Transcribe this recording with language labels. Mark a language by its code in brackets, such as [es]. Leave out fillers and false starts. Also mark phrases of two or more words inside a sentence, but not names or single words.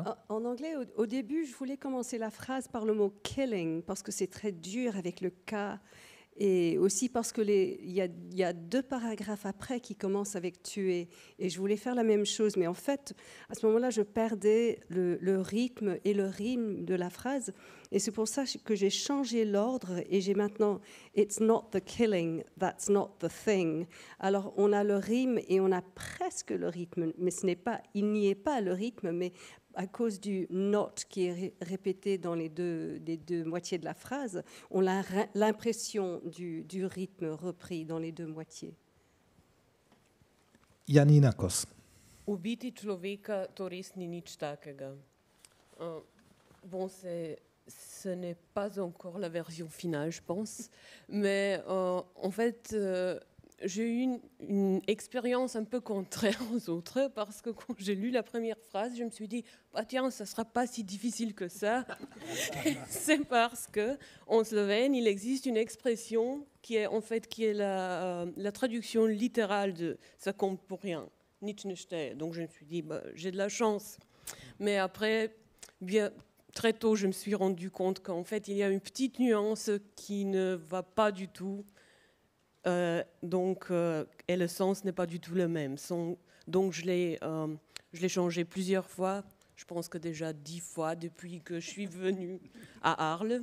[fr] En anglais, au début, je voulais commencer la phrase par le mot killing, parce que c'est très dur avec le K, et aussi parce que il y a 2 paragraphes après qui commencent avec tuer, et je voulais faire la même chose, mais en fait, à ce moment-là, je perdais le rythme et le rime de la phrase, et c'est pour ça que j'ai changé l'ordre, et j'ai maintenant « [en] It's not the killing, that's not the thing ». [fr] Alors, on a le rime et on a presque le rythme, mais il n'y est pas le rythme, mais à cause du « not » qui est répété dans les deux moitiés de la phrase, on a l'impression du rythme repris dans les 2 moitiés. Janinakos. [sl] Ubiti človeka, to res ni nič takega. [fr] Bon, ce n'est pas encore la version finale, je pense, mais en fait, j'ai eu une expérience un peu contraire aux autres parce que quand j'ai lu la première phrase, je me suis dit bah tiens, ça sera pas si difficile que ça. C'est parce que en slovène, il existe une expression qui est la traduction littérale de ça compte pour rien, [sl] nič ne šteje. [fr] Donc je me suis dit bah, j'ai de la chance. Mais après, bien très tôt, je me suis rendu compte qu'en fait, il y a une petite nuance qui ne va pas du tout. Et le sens n'est pas du tout le même. Donc je l'ai changé plusieurs fois, je pense que déjà 10 fois depuis que je suis venue à Arles.